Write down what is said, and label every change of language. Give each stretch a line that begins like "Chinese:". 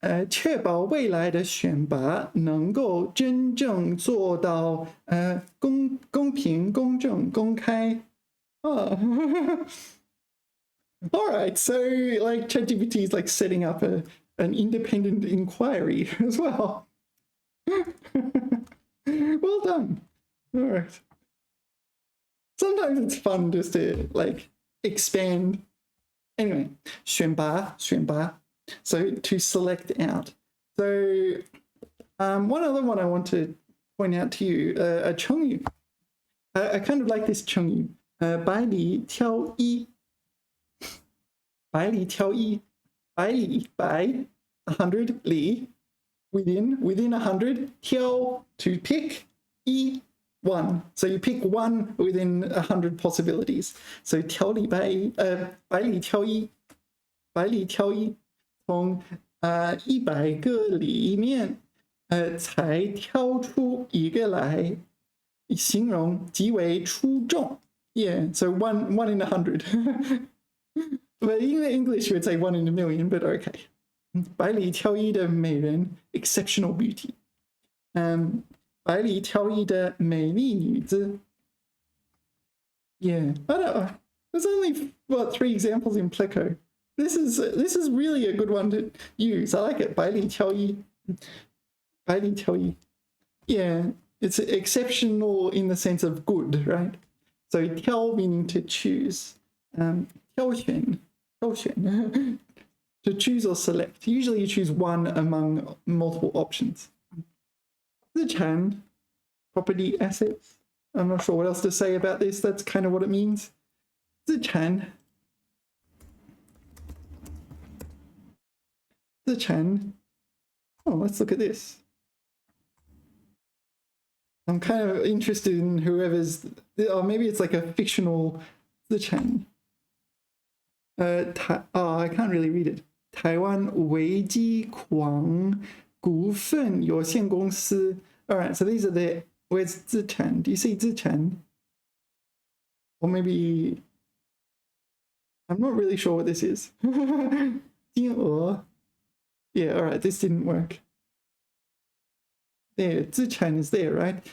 Chinese: 确保未来的选拔能够真正做到公平、公正、公开。
English: Oh. All right, so like ChatGPT is like setting up an independent inquiry as well. Well done. All right. Sometimes it's fun just to like expand. Anyway, 选拔。So to select out. So one other one I want to point out to you, a 成语. I kind of like this 成语.
Chinese: 百里挑一.百里挑一.
English: 百里, 100, 里, within 100, 挑, to pick, 一, 1. So you pick one within 100 possibilities.
Chinese: So 挑里百里挑一.百里挑一. 从100个里面才挑出一个来，形容极为出众。
English: Yeah, so one in 100. But in English, you would say 1 in a million, but okay.
Chinese: 百里挑一的美人
English: exceptional beauty.
Chinese: 百里挑一的美丽女子
English: Yeah, I don't know. There's only, what, 3 examples in Pleco. This is really a good one to use. I like it.
Chinese: 百里挑一.百里挑一.
English: Yeah, it's exceptional in the sense of good, right? So 挑 meaning to choose. 挑选 to choose or select. Usually you choose one among multiple options. 资产 property assets. I'm not sure what else to say about this. That's kind of what it means. 资产 资产.Oh, let's look at this. I'm kind of interested in whoever's, or maybe it's like a fictional 资产. I can't really read it.
Chinese: 台湾维基狂股份有限公司.
English: All right, so these are the, where's 资产? Do you see 资产? Or maybe, I'm not really sure what this is.
Chinese: 金额.
English: Yeah, all right, this didn't work. There, 资产 is there, right?